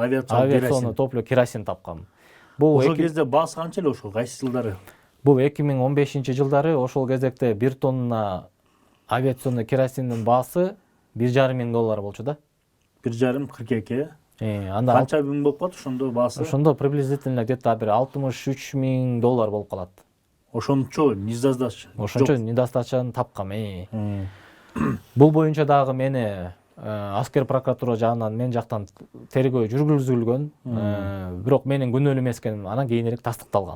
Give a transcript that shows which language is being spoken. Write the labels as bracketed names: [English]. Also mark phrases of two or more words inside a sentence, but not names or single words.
[Russian] авиационный топливо керосин тапкам. [Kyrgyz] Ошол кезде баасы канча эле ошол кайсы жылдары? Бул 2015-жылдары ошол кезекте 1 тонна авиационный керосиндин баасы $1,500 болчу да. 1,5 42. Анда Канча миң болуп калат ошондо баасы? Ошондо [Russian] приблизительно где-то [Kyrgyz] бир $63,000 болуп калат. Ошончо недостачаны тапкам. Бул боюнча дагы мени аскер прокуратура жагынан мен жактан тергөө жүргүзүлгөн. Бирок менин күнөөлүү эмес экеним анан кийинирээк тастыкталган.